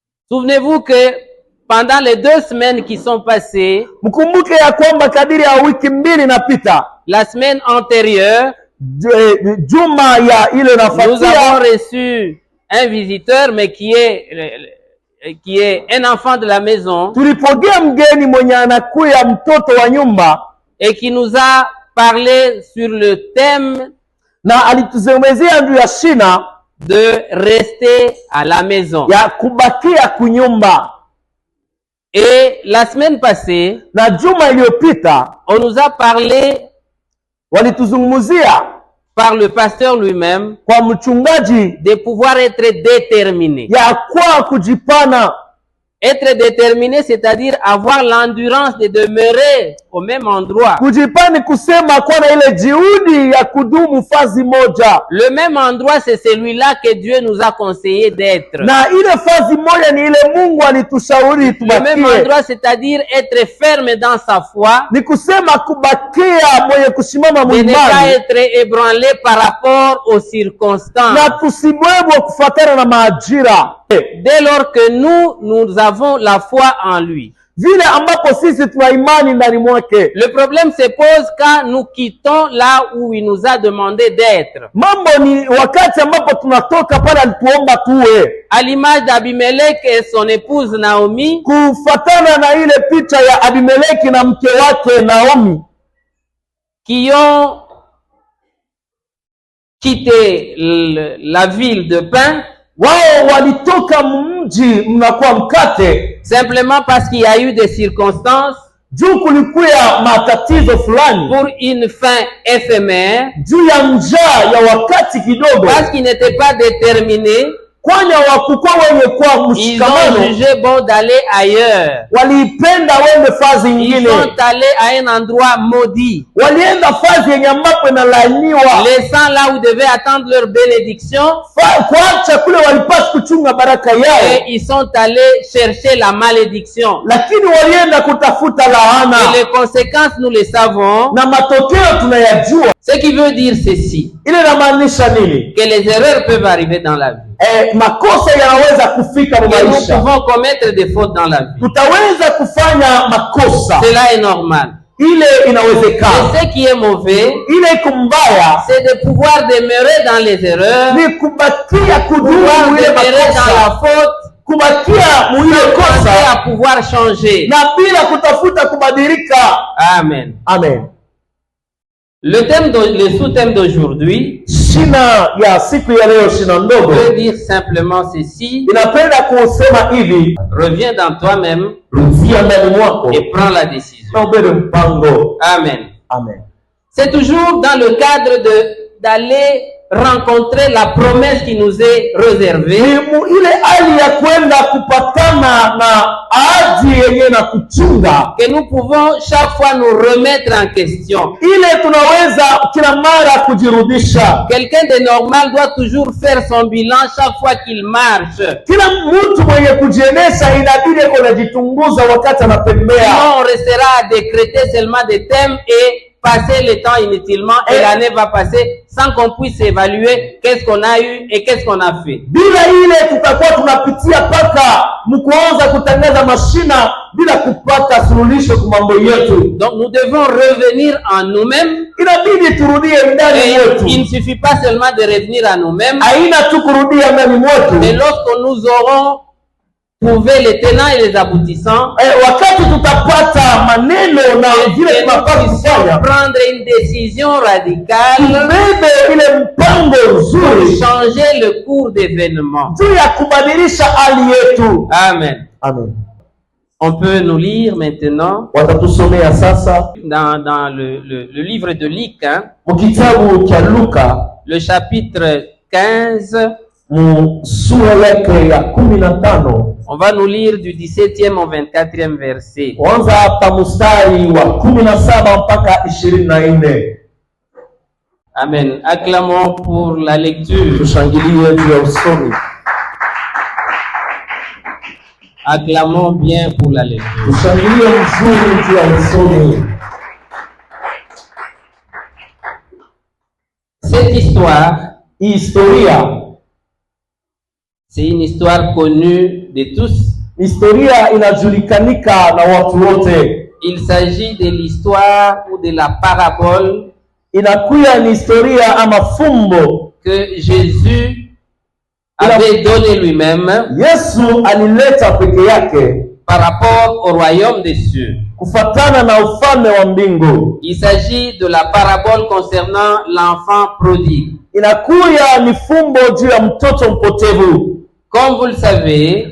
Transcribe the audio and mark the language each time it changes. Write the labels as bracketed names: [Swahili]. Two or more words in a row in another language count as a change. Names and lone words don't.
[French] Souvenez-vous que pendant les 2 semaines qui sont passées, [Swahili] mkumbuke ya kwamba kadiri ya wiki mbili inapita, [French] la semaine antérieure, [Swahili] juma ya ile [French] nous avons [Swahili] nafuatia, [French] reçu un visiteur, mais qui est un enfant de la maison [Swahili] tulipokea mgeni mwenye anakuya mtoto wa nyumba, [French] et qui nous a parlé sur le thème [Swahili] na alituzungumzia juu ya shina [French] de rester à la maison. [Swahili] ya kubakia kunyumba. [French] Et la semaine passée, [Swahili] Na juma iliyopita [French] on nous a parlé [Swahili] walituzungumzia [French] par le pasteur lui-même [Swahili] kwa mchungaji [French] de pouvoir être déterminé. [Swahili] ya kwa kujipana. [French] Être déterminé, c'est-à-dire avoir l'endurance de demeurer au même endroit. [Swahili] Kujipani kusema kuwa na ile juhudi ya kudumu fazi moja, [French] Le même endroit, c'est celui-là que Dieu nous a conseillé d'être. [Swahili] na ile fazi moja ni ile Mungu alitushauri [French] Le même [Swahili] tubakie. [French] endroit, c'est-à-dire être ferme dans sa foi, [Swahili] Ni kusema kubakia mwenye kusimama [French] de ne pas [Swahili] mwimani, [French] être ébranlé par rapport aux circonstances. [Swahili] na tusibwebwe kufuatana na maajira, [French] Dès lors que nous avons la foi en lui. [Swahili] vile ambapo sisi tuna imani ndani mwake. [French] Le problème se pose quand nous quittons là où il nous a demandé d'être. [Swahili] Mambo ni wakati ambapo tunatoka pale alituomba tuwe, [French] À l'image d'Abimelech et son épouse Naomi, [Swahili] kufuatana na ile picha ya Abimeleki na mke wake Naomi, [French] qui ont quitté la ville de pain, [Swahili] wao walitoka mji mnakuwa mkate [French] simplement parce qu'il y a eu des circonstances [Swahili] juu kulikuya matatizo fulani, [French] pour une fin éphémère, [Swahili] juu ya njaa ya wakati kidogo, [French] parce qu'ils n'étaient pas déterminés, [Swahili] kwani hawakukuwa wenye kwa [French] ils ont [Swahili] mshikamano, [French] jugé bon d'aller ailleurs. [Swahili] waliipenda wende fazi [French] Ils [Swahili] nyingine, [French] sont allés à un endroit maudit, [Swahili] walienda fazi yenye ambapo inalaaniwa, [French] laissant là où ils devaient attendre leur bénédiction, [Swahili] kuacha kule walipaswa kuchunga baraka yao, [French] et ils sont allés chercher la malédiction. [Swahili] lakini walienda kutafuta laana, [French] Et les conséquences, nous les savons. [Swahili] na matokeo tunayajua. [French] Ce qui veut dire ceci, [Swahili] Ile inamaanisha nini? [French] que les erreurs peuvent arriver dans la vie. [Swahili] Makosa yanaweza kufika [French] Que nous [Swahili] maisha, [French] pouvons commettre des fautes dans la vie. [Swahili] tutaweza kufanya makosa, [French] Cela est normal. [Swahili] ile inawezekana. [French] Et ce qui est mauvais, [Swahili] Ile iko mbaya [French] c'est de pouvoir demeurer dans les erreurs, [Swahili] ni kubakia kudumu [French] pouvoir [Swahili] ile [French] demeurer dans [Swahili] makosa, [French] la faute, [Swahili] kubakia muile [French] sans penser [Swahili] kosa [French] à pouvoir changer. [Swahili] na bila kutafuta kubadilika. [French] Amen. [Swahili] Amen. [French] Le sous-thème d'aujourd'hui [Swahili] Shina ya siku ya leo, shina ndogo, [French] veut dire simplement ceci: [Swahili] inapenda kusema hivi: [French] reviens dans toi-même [Swahili] rudia ndani mwako [French] et prends la décision. [Swahili] na ubebe mpango. [French] Amen. [Swahili] Amen. [French] C'est toujours dans le cadre d'aller rencontrer la promesse qui nous est réservée, [Swahili] Ni ile hali ya kwenda kupatana na ahadi yenye na kuchunga, [French] que nous pouvons chaque fois nous remettre en question. [Swahili] ile tunaweza kila mara kujirudisha. [French] Quelqu'un de normal doit toujours faire son bilan chaque fois qu'il marche. [Swahili] Kila mtu mwenye kujienesha inabidi kujichunguza wakati anatembea. [French] Sinon, on restera à décréter seulement des thèmes et passer le temps inutilement, et l'année va passer sans qu'on puisse évaluer qu'est-ce qu'on a eu et qu'est-ce qu'on a fait. [Swahili] Bila ile tutakuwa tunapitia paka mkuanza kutangaza mashina bila kupata suluhisho kwa mambo yetu. [French] Donc nous devons revenir en nous-mêmes. [Swahili] Inabidi turudie ndani [French] Et [Swahili] mwetu. [French] il ne suffit pas seulement de revenir à nous-mêmes, [Swahili] Haina tu kurudia ndani mwetu. [French] mais lorsque nous aurons trouvé les tenants et les aboutissants, [Swahili] Wakati tutapata maneno na vile [French] et [Swahili] tunapaswa [French] nous puissions [Swahili] kufanya, [French] prendre une décision radicale [Swahili] tubebe ile mpango [French] pour [Swahili] nzuri [French] changer le cours d'événements. [Swahili] juu ya kubadilisha hali yetu. [French] Amen. [Swahili] Amen. [French] On peut nous lire maintenant [Swahili] Watatusomea sasa [French] dans le livre de Luc, [Swahili] mkitabu cha Luka [French] le chapitre 15. [Swahili] sura yake ya 15. [French] On va nous lire du 17e au 24e verset. [Swahili] Kwanza hapa mstari wa 17 mpaka 24. [French] Amen. Acclamons pour la lecture. [Swahili] Tushangilie juu ya usomi. [French] Acclamons bien pour la lecture. [Swahili] Tushangilie mzuri juu ya usomi. [French] Cette histoire, [Swahili] Historia [French] c'est une histoire connue de tous. [Swahili] historia inajulikanika na watu wote. [French] Il s'agit de l'histoire ou de la parabole [Swahili] Inakuya ni historia ama fumbo [French] que Jésus avait donné lui-même [Swahili] Yesu alileta peke yake [French] par rapport au royaume des cieux. [Swahili] kufatana na ufalme wa mbingu. [French] Il s'agit de la parabole concernant l'enfant prodigue. [Swahili] Inakuya ni fumbo juu ya mtoto mpotevu. [French] Comme vous le savez,